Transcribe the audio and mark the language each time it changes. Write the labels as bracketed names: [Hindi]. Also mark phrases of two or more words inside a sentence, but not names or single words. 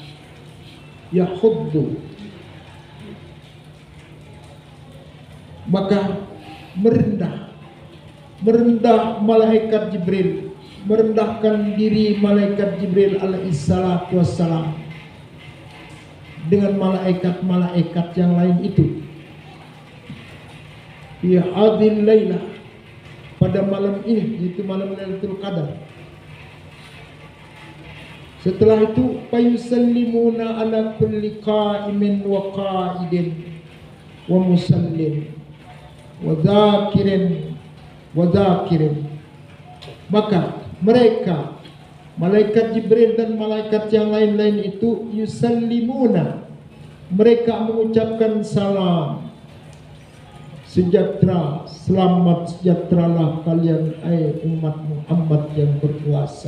[Indonesian] Yahuddu, maka merendah malaikat Jibril, merendahkan diri malaikat Jibril [Arabic] عليه الصلاة والسلام [Indonesian] dengan malaikat-malaikat yang lain itu. [Arabic] في هذه الليلة, [Indonesian] pada malam ini, yaitu malam Lailatul Qadar. Setelah itu, [Arabic] فيسلمون على كل قائم وقاعد ومصل وذاكر. [Indonesian] Maka mereka, malaikat Jibril dan malaikat yang lain-lain itu, yusallimuna, mereka mengucapkan salam, sejahtera, selamat sejahteralah kalian hai umat Muhammad yang berpuasa.